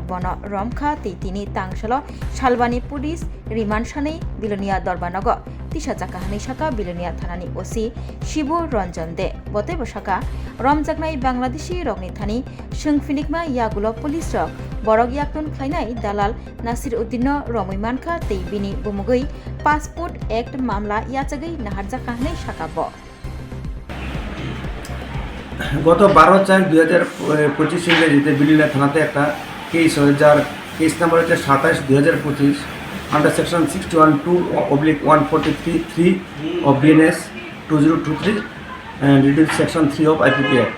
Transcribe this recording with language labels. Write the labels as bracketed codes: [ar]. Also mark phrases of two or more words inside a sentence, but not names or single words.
[trp] बन रमखा तैतिनि तांसल सालबानि पुलिस रिमान्ड सानै बिलोनिया दरबानग तिसा जाका हानै साका बिलोनिया थानानि ओसि शिबु रंजन दे बते बसाका रमजाकनाय बांलादेशी रगनि थानि सोंफिनिकमा यागुलो पुलिस रग बरग याक्तुन खलायनाय दालाल नासिरुद्दीन रमैमानखा तै बिनि बुमुगै पासपोर्ट एक्ट मामला याचगै नाहार जाका हानै साकाब [bn] গত 12/4/2025 ইংরেজিতে বিলোনিয়া থানাতে একটা কেস হয়, যার কেস নাম্বার হচ্ছে 27/2025 [en] under section [bn] 612/143(3) [en] of BNS 2023 and reduce section 3 of IPP act.